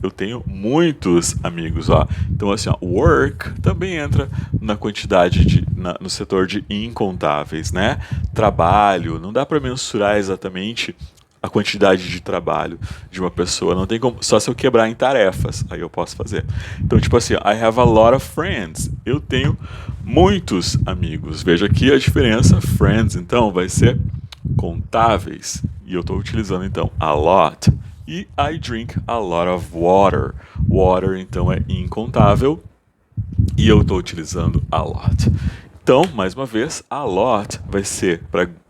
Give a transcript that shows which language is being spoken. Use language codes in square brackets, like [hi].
[pt] Eu tenho muitos amigos, ó. Então assim, ó, work também entra na quantidade no setor de incontáveis, né? Trabalho, não dá para mensurar exatamente a quantidade de trabalho de uma pessoa, não tem como, só se eu quebrar em tarefas, aí eu posso fazer. Então, tipo assim, [en] I have a lot of friends. [pt] Eu tenho muitos amigos. Veja aqui a diferença, friends, então, vai ser contáveis. E eu estou utilizando, então, [en] a lot. E I drink a lot of water. [pt] Water, então, é incontável. E eu estou utilizando a lot. Então, mais uma vez, a lot vai ser para